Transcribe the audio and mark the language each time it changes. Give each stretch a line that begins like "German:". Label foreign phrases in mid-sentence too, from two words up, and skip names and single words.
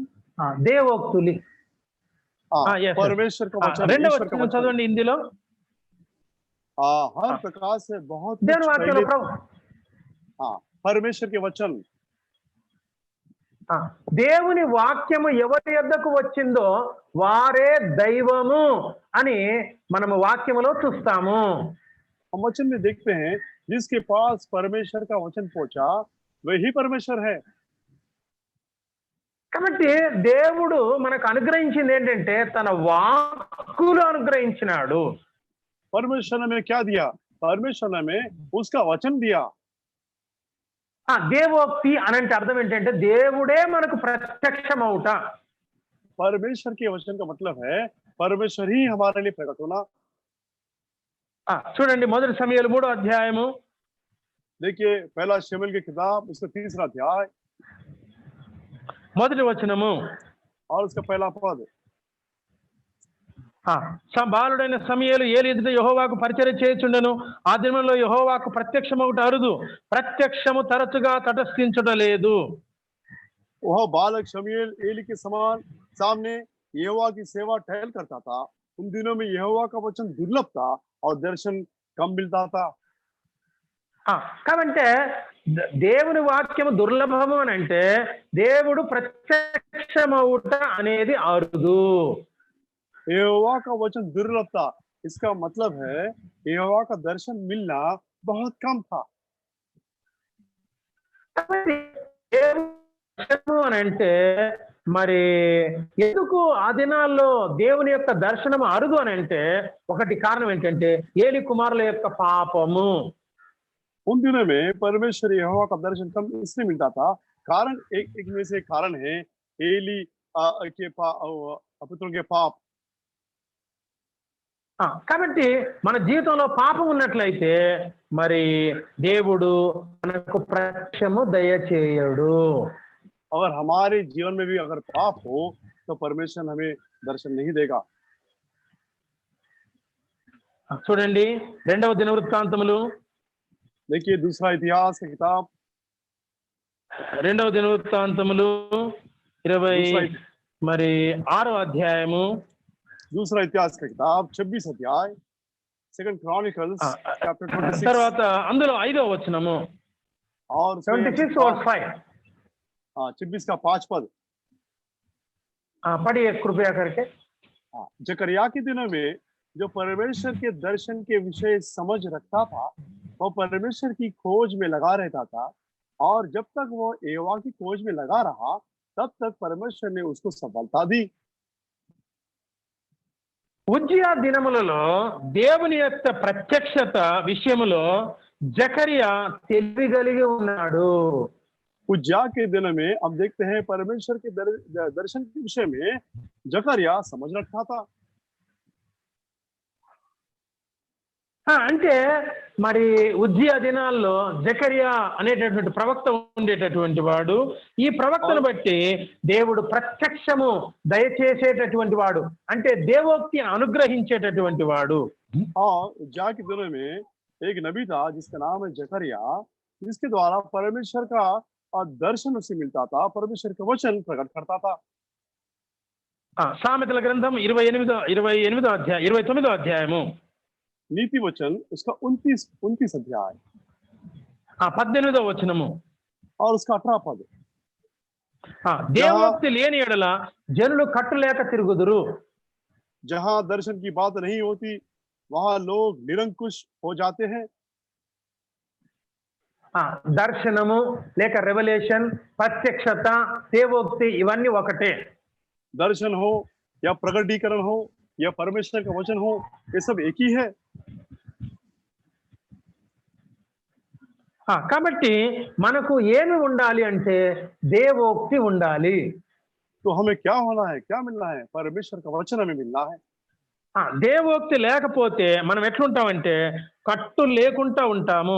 Telugu: దేవోక్తులు
English: yes, sir.
Hindi: परमेश्वर का वचन,
Telugu: రెండవ
Hindi: ईश्वर का
Telugu: వచనం
Hindi: वचन।
Telugu: చదవండి హిందీలో.
Hindi: हर प्रकार से बहुत कुछ
Telugu: దేవుని వాక్యంలో
Hindi: पहले, हाँ, परमेश्वर के वचन,
Telugu: దేవుని వాక్యము ఎవరి యొద్దకు వచ్చిందో వారే దైవము అని మనము వాక్యములో చూస్తాము.
Hindi: हम वचन में देखते हैं जिसके पास परमेश्वर का वचन पहुंचा वही परमेश्वर है।
Telugu: కాబట్టి దేవుడు మనకు అనుగ్రహించింది ఏంటంటే తన వాక్కులు అనుగ్రహించినాడు.
Hindi: परमेश्वर ने हमें क्या दिया? परमेश्वर ने हमें उसका वचन दिया।
Telugu: దేవోక్తి అనంటే అర్థం ఏంటంటే దేవుడే మనకు ప్రత్యక్షమవుట.
Hindi: परमेश्वर के वचन का मतलब है परमेश्वर ही हमारे लिए प्रकट होना।
Telugu: చూడండి మొదటి సమూయేలు 3వ అధ్యాయము.
Hindi: देखिए पहला शमूएल की किताब उसका 3रा अध्याय
Telugu: మొదటి వచనము.
Hindi: और उसका पहला पद।
Telugu: బాలుడైన సమూయేలు ఏలి ఎదుట యెహోవాకు పరిచర్య చేయుచుండెను. ఆ దినములలో యెహోవాకు ప్రత్యక్షమవుట అరుదు, ప్రత్యక్షము తరచుగా తటస్థించుట లేదు.
Hindi: वह बालक शमूएल एली के समान सामने यहोवा की सेवा टहल करता था। उन दिनों में यहोवा का वचन दुर्लभ था और दर्शन कम मिलता था।
Telugu: కాబట్టి దేవుని వాక్యము దుర్లభము అని అంటే దేవుడు ప్రత్యక్షమవుట అనేది అరుదు.
Hindi: यहोवा का वचन दुर्लभ था, इसका मतलब है यहोवा का दर्शन मिलना बहुत कम था।
Telugu: అని అంటే మరి ఎందుకు ఆ దినాల్లో దేవుని యొక్క దర్శనం అరుదు అని అంటే ఒకటి కారణం ఏంటంటే ఏలి కుమారుల యొక్క పాపము.
Hindi: उन दिनों में परमेश्वर यहोवा का दर्शन कम इसलिए मिलता था, कारण एक में से कारण है एली के पुत्रों के पाप।
Telugu: కాబట్టి మన జీవితంలో పాపం ఉన్నట్లయితే మరి దేవుడు మనకు ప్రత్యక్షము దయచేయడు.
Hindi: अगर हमारे जीवन में भी अगर पाप हो तो परमेश्वर हमें दर्शन नहीं देगा।
Telugu: చూడండి 2వ దినవృత్తాంతములు.
Hindi: देखिए दूसरा इतिहास की किताब
Telugu: 2వ దినవృత్తాంతములు 26వ అధ్యాయము.
Hindi: दूसरा इतिहास की किताब 26 अध्याय,
English: Second Chronicles chapter
Hindi: 26।
Telugu: తర్వాత అందులో 5వ వచనము.
Hindi: और 26:5 26 का 5 पद। पढ़िए कृपया करके। जकरिया के दिनों में जो परमेश्वर के दर्शन के विषय समझ रखता था वो परमेश्वर की खोज में लगा रहता था, और जब तक वो यहोवा की खोज में लगा रहा तब तक परमेश्वर ने उसको सफलता दी।
Telugu: ఉజ్జియా దినములలో దేవుని యొక్క ప్రత్యక్షత విషయములో జకరియా తెలివి కలిగి ఉన్నాడు.
Hindi: उज्जिया के दिन में हम देखते हैं परमेश्वर के दर्शन के विषय में जकरिया समझ रखा था।
Telugu: అంటే మరి ఉజ్జియా దినాల్లో జకరియా అనేటటువంటి ప్రవక్త ఉండేటటువంటి వాడు. ఈ ప్రవక్తను బట్టి దేవుడు ప్రత్యక్షము దయచేసేటటువంటి వాడు, అంటే దేవోక్తిని అనుగ్రహించేటటువంటి వాడు.
Hindi: उज्जिया के दिनों में एक नबी था जिसका नाम है जकरिया, जिसके द्वारा परमेश्वर का दर्शन उसे मिलता था, परमेश्वर का वचन प्रकट करता था।
Telugu: సామెతల గ్రంథం 29వ అధ్యాయము.
Hindi: नीति वचन उसका 29 अध्याय।
Telugu: 18వ వచనము.
Hindi: और उसका 18 पद,
Telugu: దేవోక్తి లేని ఎడల జనులు కట్టులేక తిరుగుదురు.
Hindi: जहां दर्शन की बात नहीं होती वहां लोग निरंकुश हो जाते हैं।
Telugu: దర్శనము లేక రెవల్యూషన్, ప్రత్యక్షత, దేవోక్తి ఇవన్నీ ఒకటే.
Hindi: दर्शन हो या प्रकटीकरण हो या परमेश्वर का वचन हो, ये सब एक ही है।
Telugu: కాబట్టి మనకు ఏమి ఉండాలి అంటే దేవోక్తి ఉండాలి.
Hindi: तो हमें क्या होना है, क्या मिलना है? परमेश्वर का वचन हमें मिलना है।
Telugu: దేవోక్తి లేకపోతే మనం ఎట్లుంటామంటే కట్టు లేకుండా ఉంటాము.